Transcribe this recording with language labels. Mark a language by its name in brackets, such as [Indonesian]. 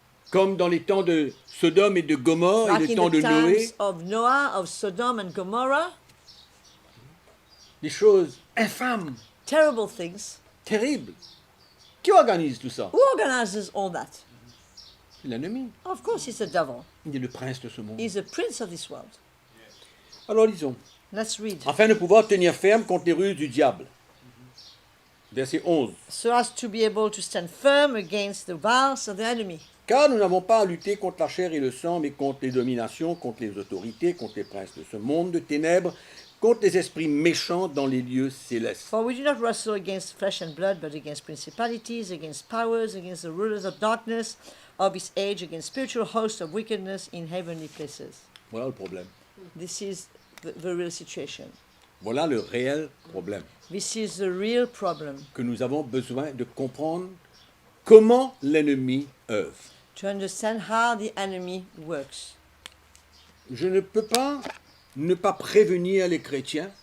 [French] comme dans les temps de Sodome et de Gomorrhe et [English] Like [French] les [English] in [French] temps de [English] the times [French] Noé, [English] of Noah, of Sodom and Gomorrah, [French] des choses infâmes, [English] terrible things. [French] terribles. Qui organise tout ça? [English] Who organizes all that? [French] C'est l'ennemi. [English] Of course, it's the devil. [French] Il est le prince de ce monde. [English] He's the prince of this world. [French] Alors lisons. [English] Let's read. [French] Afin de pouvoir tenir ferme contre les ruses du diable. Verset 11. [English] So as to be able to stand firm against the wiles of the enemy. [French] Car nous n'avons pas à lutter contre la chair et le sang, mais contre les dominations, contre les autorités, contre les princes de ce monde de ténèbres, contre les esprits méchants dans les lieux célestes. [English] For we do not wrestle against flesh and blood, but against principalities, against powers, against the rulers of darkness of this age, against spiritual hosts of wickedness in heavenly places. [French] Voilà le problème. [English] This is the real situation. [French] Voilà le réel problème. [English] This is the real problem. [French] Que nous avons besoin de comprendre comment l'ennemi œuvre. [English] To understand how the enemy works. [French] Je ne peux pas ne pas prévenir les chrétiens